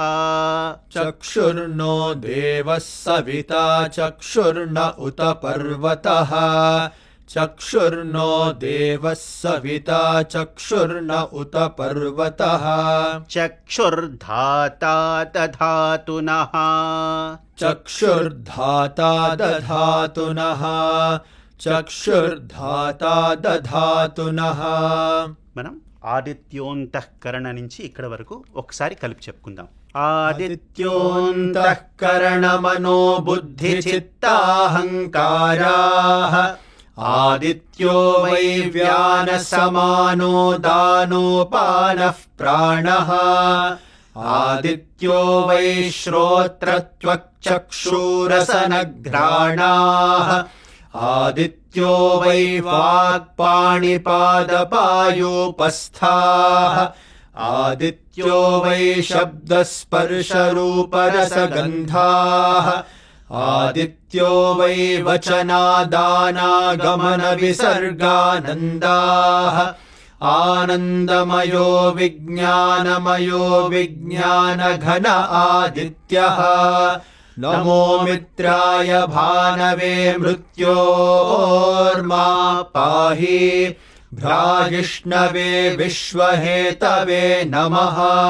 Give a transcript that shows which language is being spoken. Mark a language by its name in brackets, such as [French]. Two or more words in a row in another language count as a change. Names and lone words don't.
[Sanskrit] चक्षुर्नो देवः सविता चक्षुर्न उत पर्वतः चक्षुर्नो देवः सविता चक्षुर्न उत पर्वतः चक्षुर्धाता दधातुनः चक्षुर्धाता दधातुनः चक्षुर्धाता दधातुनः [Telugu] మనం ఆదిత్యోంతఃకరణ నుంచి ఇక్కడ వరకు ఒకసారి కలిపి చెప్పుకుందాం. [Sanskrit] ఆదిత్యోంతఃకరణమనో బుద్ధి చిత్తాహంకారాః ఆదిత్యో వై వ్యాన సమానో దానోపానః ప్రాణః ఆదిత్యో వై శ్రోత్రత్వక్చక్షురసనఘ్రాణాః आदित्यो वै वाक्पाणिपादपायोपस्थाः आदित्यो वै शब्दस्पर्शरूपरसगन्धाः आदित्यो वै वचनादानागमनविसर्गानन्दाः आनन्दमयो विज्ञानमयो विज्ञानघन आदित्यः नमो मित्राय भानवे मृत्योर्मा पाहि भ्राजिष्णवे विश्वहेतवे नमः